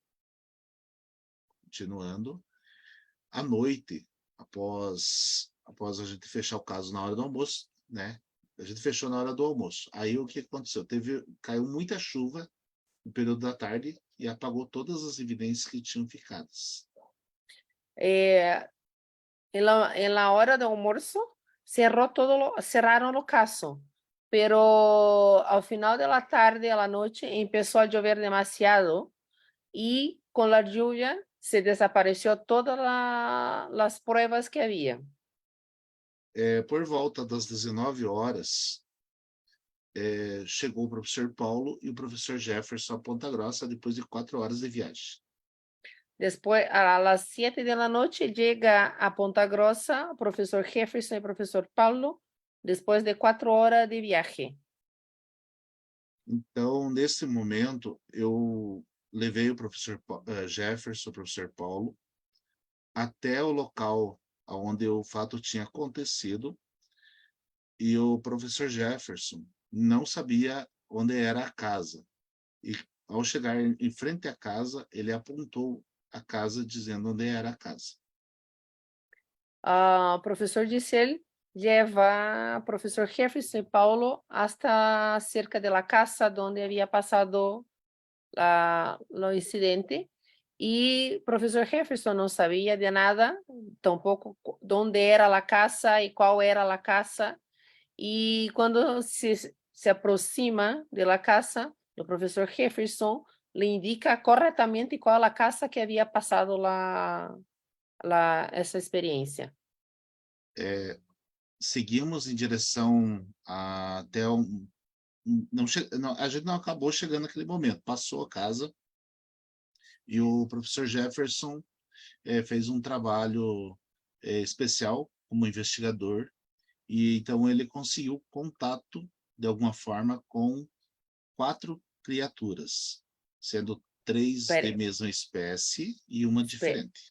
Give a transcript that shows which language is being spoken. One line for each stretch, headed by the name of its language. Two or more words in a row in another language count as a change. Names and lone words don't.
Portuguese: Continuando, à noite, após após a gente fechar o caso na hora do almoço, né? A gente fechou na hora do almoço. Aí o que aconteceu? Caiu muita chuva no período da tarde e apagou todas as evidências que tinham ficadas.
Spanish: En la hora de almuerzo cerraron el caso, pero al final de la tarde, a la noche, empezó a llover demasiado y con la lluvia se desapareció todas las pruebas que había.
Portuguese: Por volta das 19 horas, chegou o professor Paulo e o professor Jefferson a Ponta Grossa depois de 4 horas de viagem.
Spanish: Después, a las 7 de la noche, llega a Ponta Grossa el profesor Jefferson y el profesor Paulo, después de 4 horas de viaje.
Portuguese: Então, nesse momento, eu levei o professor Jefferson, o professor Paulo, até o local onde o fato tinha acontecido, e o professor Jefferson não sabia onde era a casa. E ao chegar em frente à casa, ele apontou a casa dizendo onde era a casa. O professor
Spanish: Giselle lleva al profesor Jefferson y Paulo hasta cerca de la casa donde había pasado lo incidente. Y profesor Jefferson no sabía de nada, tampoco dónde era la casa y cuál era la casa. Y cuando se aproxima de la casa, el profesor Jefferson le indica correctamente cuál es la casa que había pasado
Portuguese: essa experiência. Seguimos em direção até a gente não acabou chegando naquele momento. Passou a casa e o professor Jefferson fez um trabalho especial como investigador, e então ele conseguiu contato, de alguma forma, com 4 criaturas, sendo 3 de mesma espécie e uma diferente.